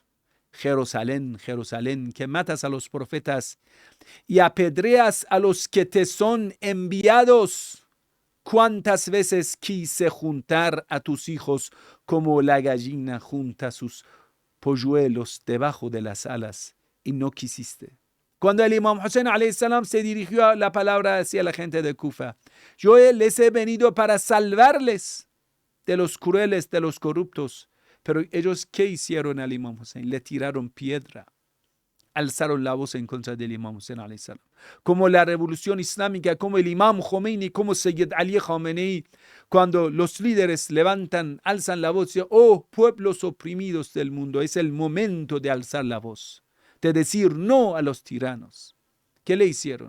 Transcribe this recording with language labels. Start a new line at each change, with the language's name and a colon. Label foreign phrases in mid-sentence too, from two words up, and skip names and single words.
Spanish: Jerusalén, Jerusalén, que matas a los profetas y apedreas a los que te son enviados. ¿Cuántas veces quise juntar a tus hijos como la gallina junta sus polluelos debajo de las alas y no quisiste? Cuando el imam Hussein
Arabic: عليه السلام
Spanish: se dirigió la palabra hacia la gente de Kufa, yo les he venido para salvarles de los crueles, de los corruptos. Pero ellos, ¿qué hicieron al imam Hussein? Le tiraron piedra. Alzaron la voz en contra del imam Hussein
Arabic: عليه السلام.
Spanish: Como la revolución islámica, como el imam Khomeini, como Sayyid Ali Khamenei, cuando los líderes levantan, alzan la voz, oh pueblos oprimidos del mundo, es el momento de alzar la voz, de decir no a los tiranos. ¿Qué le hicieron?